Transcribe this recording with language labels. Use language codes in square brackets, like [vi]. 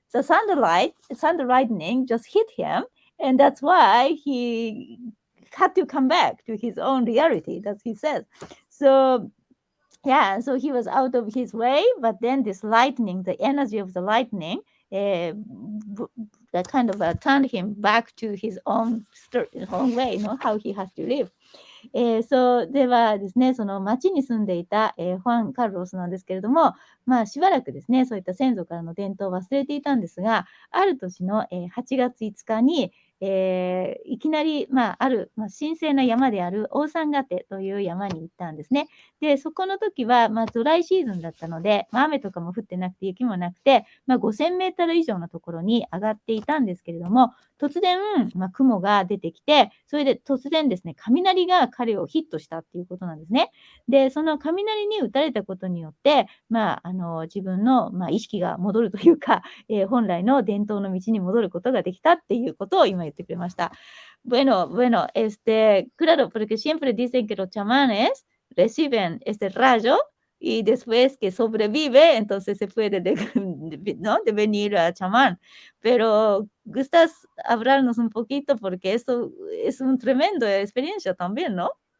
[en] The thunder lightning just hit him, and that's why he had to come back to his own reality. That's he says. So yeah, so he was out of his way, but then this lightning, the energy of the lightning, that kind of turned him back to his own way, how he has to live. [ja] そうではですね、その町に住んでいた、ファン・カルロスなんですけれども、まあしばらくですね、そういった先祖からの伝統を忘れていたんですが、ある年の、8月5日に、いきなり、ある、神聖な山であるオーサンガテという山に行ったんですね。で、そこの時は、ドライシーズンだったので、雨とかも降ってなくて雪もなくて、5000メートル以上のところに上がっていたんですけれども、突然、雲が出てきて、それで突然ですね、雷が彼をヒットしたっていうことなんですね。で、その雷に打たれたことによって、自分の、意識が戻るというか、本来の伝統の道に戻ることができたっていうことを今言ってくれました。 [es] Bueno, bueno, claro, porque siempre dicen que los chamanes reciben este rayo y después que sobrevive, entonces se puede ¿no? devenir a chamán. Pero gustas hablarnos un poquito porque esto es un tremendo experiencia también, ¿no?